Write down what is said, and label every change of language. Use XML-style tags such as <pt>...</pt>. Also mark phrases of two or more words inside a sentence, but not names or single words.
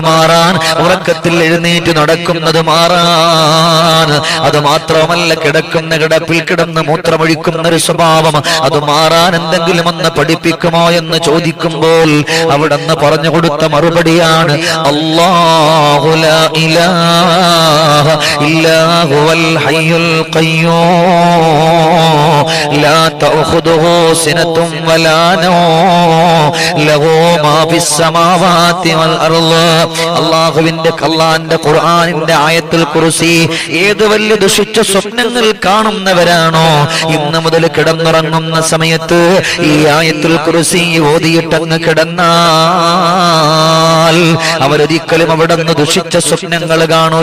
<ml>മാറാൻ, ഉറക്കത്തിൽ എഴുന്നേറ്റ് നടക്കുന്നത് മാറാൻ, അത് മാത്രമല്ല കിടക്കുന്ന കിടപ്പിൽ കിടന്ന് മൂത്രമൊഴിക്കുന്ന ഒരു സ്വഭാവം അത് മാറാൻ എന്തെങ്കിലും ഒന്ന് പഠിപ്പിക്കുമോ എന്ന് ചോദിക്കുമ്പോൾ അവിടെന്ന് പറഞ്ഞു കൊടുത്ത മറുപടിയാണ്</ml> <ar>الله لا إله إلا هو الحي القيوم لا تأخذه سنة ولا نوم له ما في السماوات والأرض.</ar> <ml>അല്ലാഹുവിന്റെ ഖുർആനിന്റെ ആയത്തുൽ കുർസി ഏത് വലിയ ദുഷിച്ച സ്വപ്നങ്ങൾ കാണുന്നവരാണോ ഇന്ന് മുതൽ കിടന്നുറങ്ങുന്ന സമയത്ത് ഈ ആയത്തുൽ കുർസി ഓതിയിട്ടങ്ങ് കിടന്നാൽ അവരൊരിക്കലും അവിടെ നിന്ന് ദുഷിച്ച സ്വപ്നങ്ങൾ കാണൂല.</ml>